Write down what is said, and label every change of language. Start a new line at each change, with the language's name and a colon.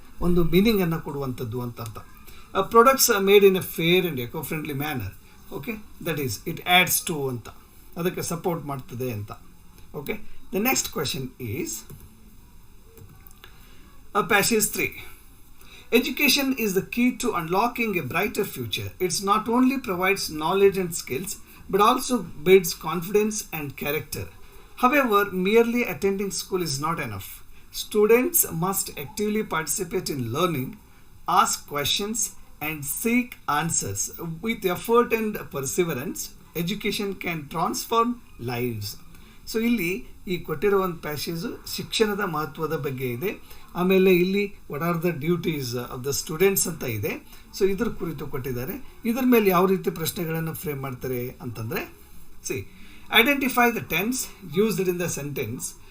Kannada: ಒಂದು ಮೀನಿಂಗನ್ನು ಕೊಡುವಂಥದ್ದು ಅಂತ ಅರ್ಥ.
English: Products made in a fair and eco friendly manner. Okay, that is it adds to
Kannada: ಅಂತ, ಅದಕ್ಕೆ ಸಪೋರ್ಟ್ ಮಾಡ್ತದೆ ಅಂತ.
English: Okay, the next question is passage 3. Education is the key to unlocking a brighter future. It not only provides knowledge and skills, but also builds confidence and character. However, merely attending school is not enough. Students must actively participate in learning, ask questions, and seek answers. With effort and perseverance, education can transform lives.
Kannada: So ಇಲ್ಲಿ ಈ ಕೊಟ್ಟಿರೋ ಒಂದು passage ಶಿಕ್ಷಣದ ಮಹತ್ವದ ಬಗ್ಗೆ ಇದೆ. ಆಮೇಲೆ ಇಲ್ಲಿ
English: what are the duties of the students
Kannada: ಅಂತ ಇದೆ. ಸೊ ಇದ್ರ ಕುರಿತು ಕೊಟ್ಟಿದ್ದಾರೆ. ಇದ್ರ ಮೇಲೆ ಯಾವ ರೀತಿ ಪ್ರಶ್ನೆಗಳನ್ನು ಫ್ರೇಮ್ ಮಾಡ್ತಾರೆ ಅಂತಂದರೆ,
English: See identify the tense used in the sentence.